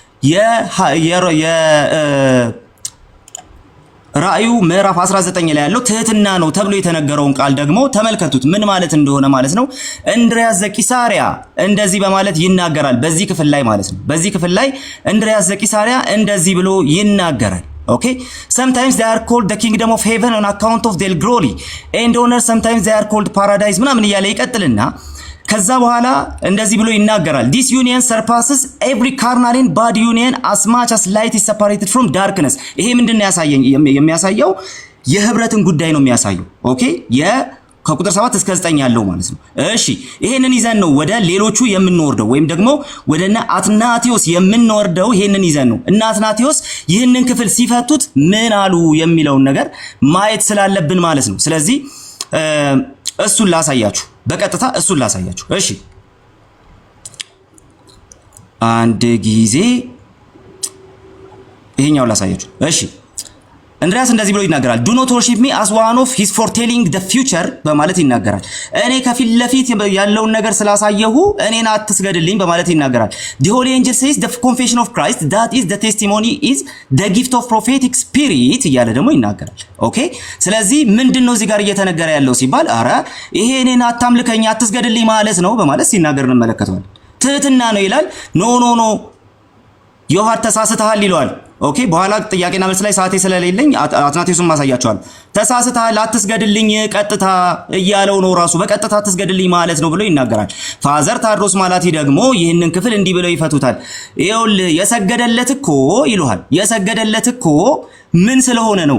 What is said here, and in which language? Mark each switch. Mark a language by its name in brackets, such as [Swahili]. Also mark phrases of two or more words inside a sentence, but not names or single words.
[Amharic] ራእዩ ምዕራፍ 19 ላይ ያለው ትህትና ነው ተብሎ የተነገረውን ቃል ደግሞ ተመልከቱት ምን ማለት እንደሆነ ማለት ነው። እንድርያስ ዘቂሳሪያ እንደዚህ በማለት ይናገራል በዚህ ክፍል ላይ ማለት ነው። በዚህ ክፍል ላይ እንድርያስ ዘቂሳሪያ እንደዚህ ብሎ ይናገራል። [English] Okay, sometimes they are called the kingdom of heaven on account of their glory and honor, sometimes they are called paradise [Amharic] ምናምን እያለ ይቀጥልና ከዛ በኋላ እንደዚህ ብሎ ይናገራል። [English] This union surpasses every carnal and bad union as much as light is separated from darkness። [Amharic] ይሄ ምንድነው የሚያሳየው? የህብረትን ጉዳይ ነው የሚያሳየው። ኦኬ ከቁጥር 7 እስከ 9 ያለው ማለት ነው። እሺ ይሄንን ይዘን ነው ወደ ሌሎቹ የምንወርደው ወይም ደግሞ ወደ አትናቴዎስ የምንወርደው። ይሄንን ይዘን ነው እና አትናቴዎስ ይህንን ክፍል ሲፈቱት ምን አሉ የሚለውን ነገር ማየት ስላለብን ማለት ነው። ስለዚህ እሱን ላሳያችሁ፣ በቀጥታ እሱን ላሳያችሁ። እሺ አንድ ጊዜ ይሄኛው ላሳያችሁ። እሺ እንድሪያስ እንደዚህ ብሎ ይናገራል። [English] do not worship me as one of his foretelling the future [Amharic] በማለት ይናገራል። እኔ ከፊት ለፊት ያለውን ነገር ስላሳየሁ እኔን አትስገድልኝ በማለት ይናገራል። [English] the holy angel says the confession of Christ that is the testimony is the gift of prophetic spirit እያለ [Amharic] ደግሞ ይናገራል። ኦኬ ስለዚህ ምንድነው እዚህ ጋር እየተነገረ ያለው ሲባል አረ ይሄ እኔን አታምልከኝ አትስገድልኝ ማለት ነው በማለት ሲናገር እንመለከተዋለን። ትህትና ነው ይላል። ኖ ዮሐድ ተሳስተሃል ይለዋል። ኦኬ በኋላ ጥያቄና መልስ ላይ ሰዓቴ ስለሌለኝ አትናቴዎስን ማሳያቸዋል። ተሳስተሃል አትስገድልኝ ቀጥታ እያለው ነው ራሱ በቀጥታ አትስገድልኝ ማለት ነው ብሎ ይናገራል። ፋዘር ታድሮስ ማላቲ ደግሞ ይህንን ክፍል እንዲህ ብለው ይፈቱታል። ይኸውልህ የሰገደለት እኮ ይሉሃል። የሰገደለት እኮ ምን ስለሆነ ነው?